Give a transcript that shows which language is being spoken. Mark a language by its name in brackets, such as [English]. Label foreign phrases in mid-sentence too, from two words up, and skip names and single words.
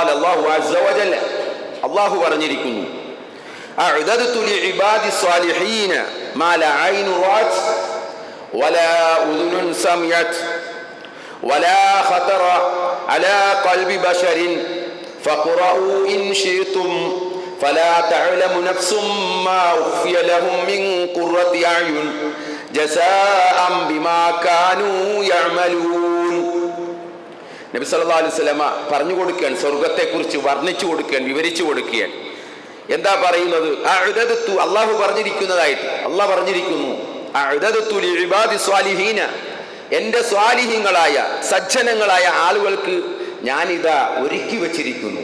[Arabic] الله عز وجل, [Malayalam] അല്ലാഹു പറഞ്ഞിരിക്കുന്നു, [Arabic] أعددت لعبادي الصالحين ما لا عين رأت ولا أذن سمعت ولا خطر على قلب بشر فاقرؤوا إن شئتم فلا تعلم نفس ما أخفي لهم من قرة أعين جزاء بما كانوا يعملون. [Malayalam] നബി സല്ലല്ലാഹു അലൈഹി വസല്ലമ പറഞ്ഞു കൊടുക്കുകയാണ്, സ്വർഗത്തെക്കുറിച്ച് വർണ്ണിച്ചു കൊടുക്കുകയാണ്, വിവരിച്ചു കൊടുക്കുകയാണ്. എന്താ പറയുന്നത്? അഅദദതു, അല്ലാഹു പറഞ്ഞിരിക്കുന്നതായിട്ട് അല്ലാഹു പറഞ്ഞിരിക്കുന്നു, [Arabic] أعددت لعبادي الصالحين, [Malayalam] എൻ്റെ സ്വാലിഹീങ്ങളായ സജ്ജനങ്ങളായ ആളുകൾക്ക് ഞാനിതാ ഒരുക്കി വച്ചിരിക്കുന്നു.